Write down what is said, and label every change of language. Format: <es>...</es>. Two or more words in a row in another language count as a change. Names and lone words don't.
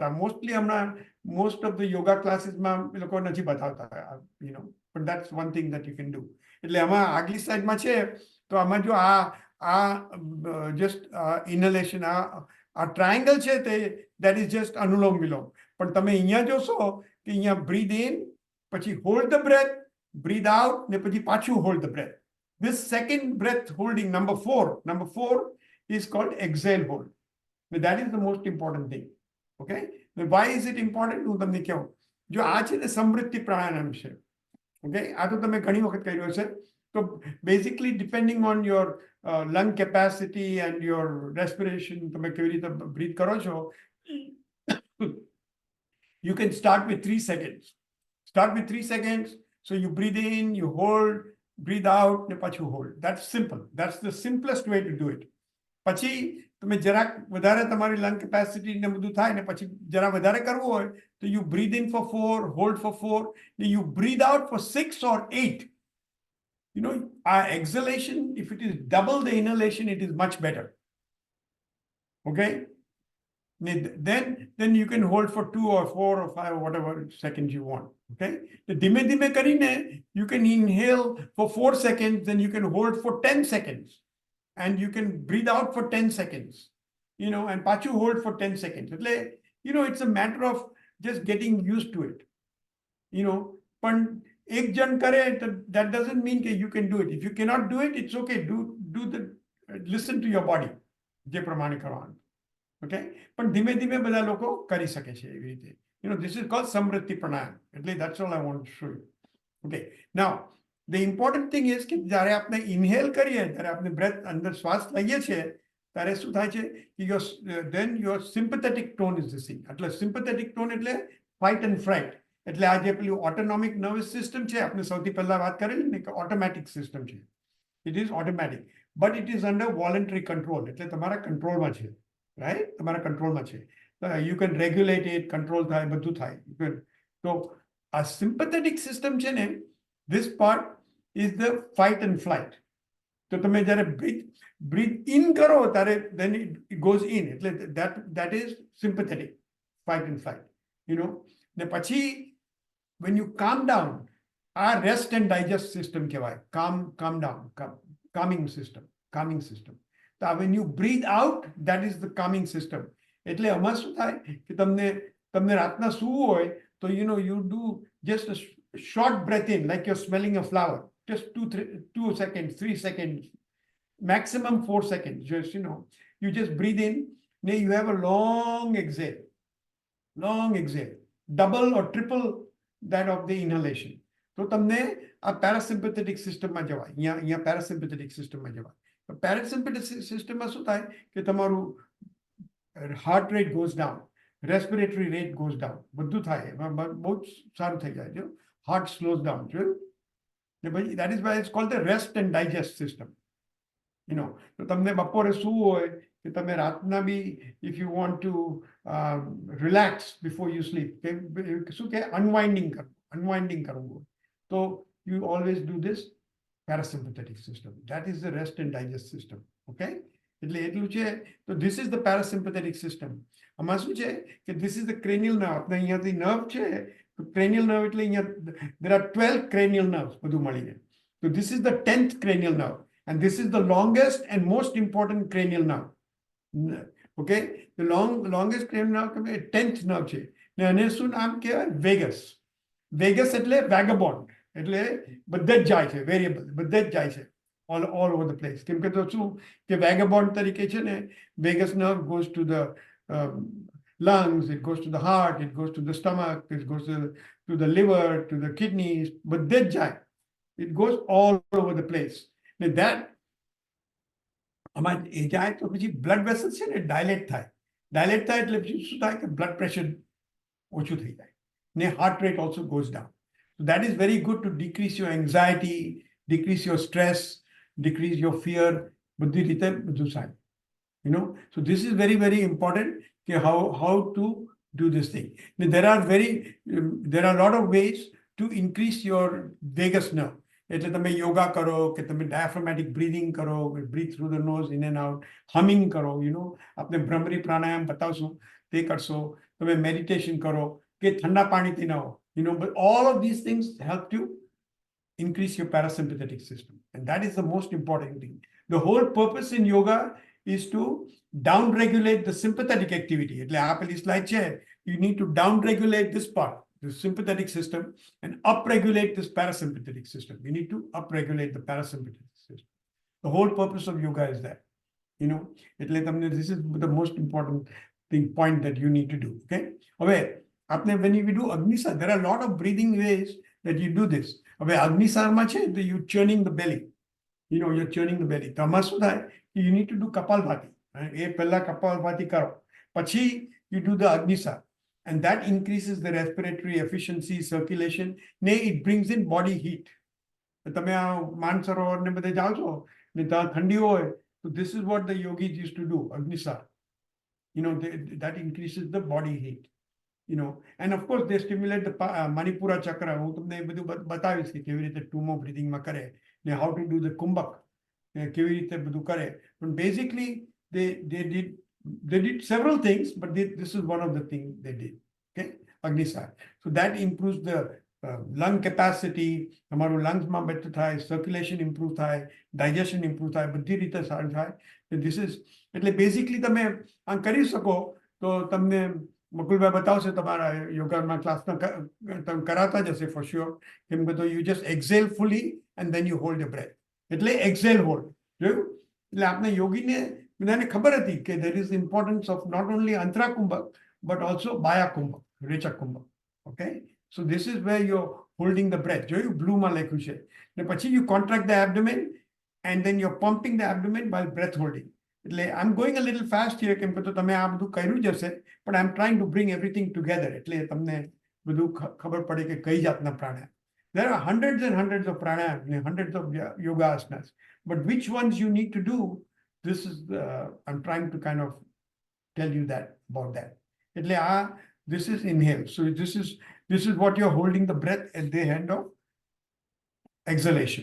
<gu>મોસ્ટલી હમણાં</gu> <en>most of the yoga classes</en> <gu>માં એ લોકો નથી બતાવતા,</gu> <en>but that's one thing that you can do.</en> <gu>એટલે આમાં આગલી સ્લાઇડમાં છે, તો આમાં જો આ</gu> <en>just inhalation,</en> <gu>આ triangle છે તે</gu> <en>that is just</en> <gu>અનુલોમ વિલોમ. પણ તમે અહીંયા જોશો કે અહીંયા</gu> <en>breathe in,</en> <gu>પછી</gu> <en>hold the breath, breathe out,</en> <gu>ને પછી પાછું</gu> <en>hold the breath. This second breath holding, number 4 is called exhale hold. Now, that is the most important thing. Okay? Now, why is it important?</en> <gu>હું તમને કહું. જો આ છે ને સમૃદ્ધિ પ્રાણાયામ છે. Okay? આ તો તમે ઘણી વખત કર્યું હશે.</gu> <en>So basically depending on your lung capacity and your respiration,</en> <gu>તમે કેવી રીતે breathe કરો છો,</gu> <en>you can start with 3 seconds. Start with 3 seconds. So you breathe in, you hold, breathe out,</en> <gu>ને પાછું</gu> <en>hold. That's simple. That's the simplest way to do it.</en> <gu>પછી તમે જરાક વધારે તમારી લંગ કેપેસિટી ને બધું થાય ને પછી જરા વધારે કરવું હોય તો</gu> <en>you breathe in for 4, hold for 4, then you breathe out for 6 or 8. Our exhalation, if it is double the inhalation, it is much better. Okay? Then you can hold for 2 or 4 or 5 or whatever seconds you want. Okay? The</en> <gu>ધીમે ધીમે કરીને,</gu> <en>you can inhale for 4 seconds, then you can hold for 10 seconds. And you can breathe out for 10 seconds, and pachu hold for 10 seconds. It's a matter of just getting used to it.</en> <gu>પણ એક જણ કરે</gu> <en>that doesn't mean that you can do it. If you cannot do it, it's okay. Listen to your body.</en> <gu>જે પ્રમાણે કરવાનું. Okay? પણ ધીમે ધીમે બધા લોકો કરી શકે છે એવી રીતે.</gu> <en>This is called samritti pranayam. That's all I want to show you. Okay. Now, the important thing is</en> <gu>કે જ્યારે આપણે inhale કરીએ, ત્યારે આપણે breath અંદર શ્વાસ લઈએ છીએ, ત્યારે શું થાય છે કે</gu> <en>then your sympathetic tone is the same.</en> <gu>એટલે</gu> <en>sympathetic tone</en> <gu>એટલે</gu> <en>fight and flight.</en> <gu>એટલે આ જે પેલું</gu> <en>autonomic nervous system</en> <gu>છે, આપણે સૌથી પહેલા વાત કરેલી ને કે</gu> <en>automatic system</en> <gu>છે.</gu> <en>It is automatic, but it is under voluntary control.</en> <gu>એટલે તમારા controlમાં છે, right? તમારા controlમાં છે.</gu> <en>You can regulate it, control</en> <gu>થાય, બધું થાય.</gu> <en>So a sympathetic system</en> <gu>છે ને,</gu> <en>this part is the fight and flight.</en> <gu>તો તમે જ્યારે</gu> <en>breathe in</en> <gu>કરો ત્યારે</gu> <en>then it goes in. એટલે that is sympathetic, fight and flight.</en> <gu>ને પછી</gu> <en>when you calm down, our rest and digest system kehvay, calm down, calming system. So when you breathe out, that is the calming system.</en> <gu>એટલે આમાં શું થાય કે તમને રાતના સૂવું હોય તો</gu> <en>you do just a short breath in, like you're smelling a flower, just 2 seconds, 3 seconds, maximum 4 seconds. Just you just breathe in, then you have a long exhale, double or triple that of the inhalation.</en> <gu>તો તમને આ</gu> <en>parasympathetic system</en> <gu>માં જવાય. અહીંયા</gu> <en>parasympathetic system</en> <gu>માં જવાય.</gu> <en>Parasympathetic system</en> <gu>માં શું થાય કે તમારું</gu> <en>heart rate goes down, respiratory rate goes down,</en> <gu>બધું થાય, બહુ સારું થઈ જાય.</gu> <en>Heart slows down. That is why it's called the rest and digest system.</en> <gu>તો તમને બપોરે સૂવું હોય કે તમે રાતના બી</gu> <en>if you want to relax before you sleep,</en> <gu>શું કે unwinding કરવું,</gu> <en>so you always do this parasympathetic system. That is the rest and digest system.</en> <gu>Okay? એટલે એટલું છે.</gu> <en>તો this is the parasympathetic system.</en> <gu>આમાં શું છે કે</gu> <en>this is the cranial nerve.</en> <gu>આપણે અહીંયાથી nerve છે, તો</gu> <en>cranial nerve</en> <gu>એટલે અહીંયા</gu> <en>there are 12 cranial nerves</en> <gu>બધું મળીને.</gu> <en>So this is the 10th cranial nerve, and this is the longest and most important cranial nerve. Okay? The longest cranial nerve 10th nerve છે.</en> <gu>ને આને શું નામ કહેવાય? વેગસ એટલે vagabond. એટલે બધે જ જાય છે, વેરિયેબલ બધે જ જાય છે,</gu> <en>all over the place.</en> <gu>કેમ કે તો શું કે vagabond તરીકે છે ને,</gu> <en>vagus nerve goes to the lungs, it goes to the heart, it goes to the stomach, it goes to the liver, to the kidneys,</en> <gu>બધે જ જાય.</gu> <en>It goes all over the place. And that</en> <gu>આમાં એ જાય તો પછી</gu> <en>blood vessels</en> <gu>છે ને dilate થાય એટલે પછી શું થાય કે</gu> <en>blood pressure</en> <gu>ઓછું થઈ જાય ને</gu> <en>heart rate also goes down. So that is very good to decrease your anxiety, decrease your stress, decrease your fear.</en> <gu>બધી રીતે બધું થાય.</gu> <en>So this is very, very important. How to do this thing. There are a lot of ways to increase your vagus nerve.</en> <gu>એટલે તમે યોગા કરો કે તમે</gu> <en>diaphragmatic breathing</en> <gu>કરો,</gu> <en>breathe through the nose in and out,</en> <gu>humming કરો, આપણે ભ્રમરી પ્રાણાયામ બતાવશું તે કરશો, તમે meditation કરો કે ઠંડા પાણીથી નાહો.</gu> <en>But all of these things help to increase your parasympathetic system, and that is the most important thing. The whole purpose in yoga is to down-regulate the sympathetic activity.</en> <gu>એટલે આ પેલી slide છે,</gu> <en>you need to down-regulate this part, the sympathetic system, and up-regulate this parasympathetic system. You need to up-regulate the parasympathetic system. The whole purpose of yoga is that.</en> <gu>એટલે તમને</gu> <en>this is the most important point that you need to do. Okay? હવે when you do Agnisar, there are a lot of breathing ways that you do this.</en> <gu>હવે Agnisarમાં છે,</gu> <en>you churning the belly. You're churning the belly.</en> <gu>તો આમાં શું થાય?</gu> <en>You need to do Kapalbhati.</en> <gu>એ પહેલા Kapalbhati કરો. પછી</gu> <en>you do the Agnisar. And that increases the respiratory efficiency, circulation. It brings in body heat.</en> <gu>તમે આ માનસરોવર ને બધે જાઓ છો ને ત્યાં ઠંડી હોય,</gu> <en>so this is what the yogis used to do, Agnisar. That increases the body heat. And of course they stimulate the Manipura chakra.</en> <gu>હું તમને એ બધું બતાવીશ કે કેવી રીતે ટુમો બ્રીથિંગમાં કરે ને</gu> <en>how to do the kumbhak,</en> <gu>કેવી રીતે બધું કરે.</gu> <en>But basically they did several things, but this is one of the things they did. Okay? Agnisar. So that improves the lung capacity.</en> <gu>તમારું લંગ્સમાં બેટર થાય,</gu> <en>circulation improve</en> <gu>થાય,</gu> <en>digestion improve</en> <gu>થાય, બધી રીતે સારું થાય.</gu> <en>This is</en> <gu>એટલે basically તમે આ કરી શકો તો તમને બકુલભાઈ બતાવશે તમારા યોગાના ક્લાસના તમે કરાતા જ હશે</gu> <en>for sure.</en> <gu>કેમ કે તો</gu> <en>you just exhale fully and then you hold the breath.</en> <gu>એટલે</gu> <en>exhale hold</en> <gu>જોયું. એટલે આપણે યોગીને બધાને ખબર હતી કે</gu> <en>there is importance of not only</en> <gu>અંતરા કુંભક</gu> <en>but also</en> <gu>બાયા કુંભક, રેચક કુંભક.</gu> <en>okay, so this is where you holding the breath.</en> <gu>જોયું બ્લુમાં લખ્યું છે. ને પછી</gu> <en>you contract the abdomen and then you pumping the abdomen by breath holding. એટલે I am going a little fast here</en> <gu>કેમ કે તો તમે આ બધું કર્યું જ હશે, પણ</gu> <en>I am trying to bring everything together.</en> <gu>એટલે તમને બધું ખબર પડે કે કઈ જાતના પ્રાણાયામ.</gu> <en>There are hundreds and hundreds of pranayam, hundreds of yoga asanas, but which ones you need to do, this is I'm trying to kind of tell you that about that. એટલે this is inhale. So this is what you're holding the breath at the end of exhalation.</en>